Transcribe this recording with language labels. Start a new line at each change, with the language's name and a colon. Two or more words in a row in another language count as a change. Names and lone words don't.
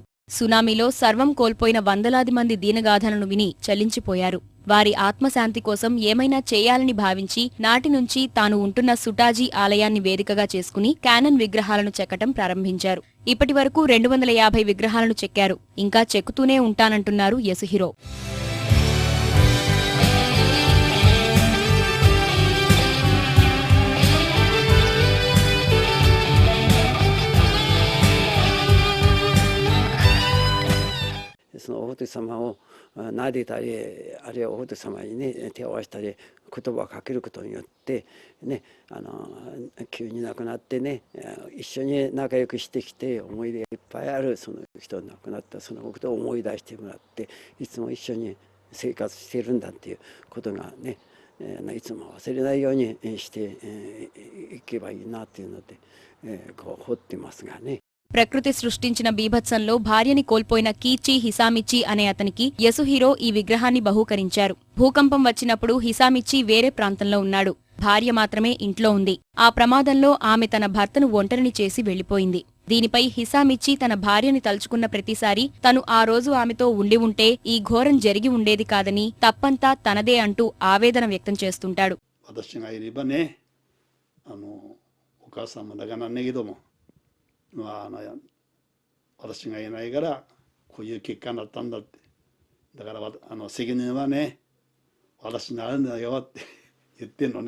Telugu: సునామీలో సర్వం కోల్పోయిన వందలాది మంది దీనగాథలను విని చలించిపోయారు. వారి ఆత్మశాంతి కోసం ఏమైనా చేయాలని భావించి నాటి నుంచి తాను ఉంటున్న సుటాజీ ఆలయాన్ని వేదికగా చేసుకుని కానన్ విగ్రహాలను చెక్కటం ప్రారంభించారు. ఇప్పటివరకు 250 విగ్రహాలను చెక్కారు. ఇంకా చెక్కుతూనే ఉంటానంటున్నారు యసుహిరో.
Japanese: そのお仏様を撫でたり、あるいはお仏様にね手を合わせたり言葉をかけることによってね、急に亡くなってね、一緒に仲良くしてきて思い出がいっぱいあるその人亡くなったそのことを思い出してもらって、いつも一緒に生活してるんだっていうことがね、いつも忘れないようにしていけばいいなっていうので、こう掘ってますがね。
Telugu: ప్రకృతి సృష్టించిన బీభత్సంలో భార్యని కోల్పోయిన కీచి హిసామిచి అనే అతనికి యసుహిరో ఈ విగ్రహాన్ని బహూకరించారు. భూకంపం వచ్చినప్పుడు హిసామిచి వేరే ప్రాంతంలో ఉన్నాడు. భార్య మాత్రమే ఇంట్లో ఉంది. ఆ ప్రమాదంలో ఆమె తన భర్తను ఒంటరిని చేసి వెళ్లిపోయింది. దీనిపై హిసామిచి తన భార్యని తలుచుకున్న ప్రతిసారి తను ఆ రోజు ఆమెతో ఉండి ఉంటే ఈ ఘోరం జరిగి ఉండేది కాదని, తప్పంతా తనదే అంటూ ఆవేదన వ్యక్తం చేస్తుంటాడు.
Japanese: 私がいないからこういう結果になったんだって、だから責任はね私になるんだよって言ってんのね。